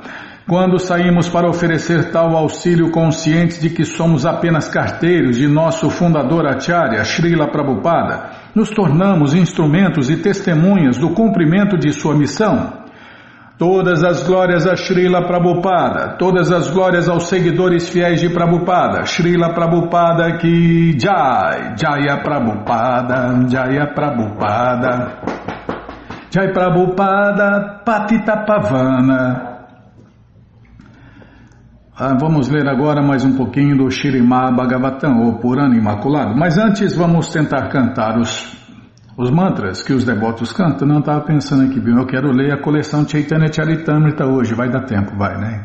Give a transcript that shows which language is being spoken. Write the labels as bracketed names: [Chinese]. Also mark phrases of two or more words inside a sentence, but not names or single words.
[Portuguese] Quando saímos para oferecer tal auxílio conscientes de que somos apenas carteiros de nosso fundador Acharya, Srila Prabhupada, nos tornamos instrumentos e testemunhas do cumprimento de sua missão. Todas as glórias a [Sanskrit] Srila Prabhupada, todas as glórias aos seguidores fiéis de Prabhupada, Srila Prabhupada ki Jai, Jaya Prabhupada, Jaya Prabhupada, Jai Prabhupada, Patita Pavana. [Portuguese] Vamos ler agora mais um pouquinho do Śrīmad Bhagavatam, ou Purana Imaculado, mas antes vamos tentar cantar os mantras que os devotos cantam. Não estava pensando aqui, eu quero ler a coleção Chaitanya Charitamrita hoje, vai dar tempo, vai, né?